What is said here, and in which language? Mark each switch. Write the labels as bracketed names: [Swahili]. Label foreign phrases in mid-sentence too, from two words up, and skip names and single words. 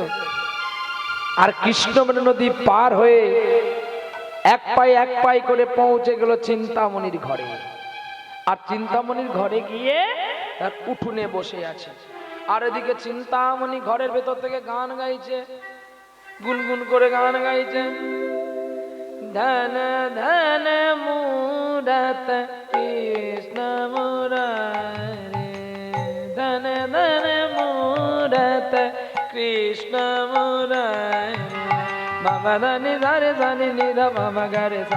[Bangla] আর কৃষ্ণবেণী নদী পার হয়ে এক পাই করে পৌঁছে গেল চিন্তামণির ঘরে। আর চিন্তামণির ঘরে গিয়ে উঠোনে বসে আছে। আর এদিকে চিন্তামণি ঘরের ভেতর থেকে গান গাইছে, গুনগুন করে গান গাইছে। [Hindi] धन धन मूरत कृष्ण मुरारे, धन धन मूरत कृष्ण मुरारे, বাবা ধনি ধরে ধনি নিধ বাবা গরে সা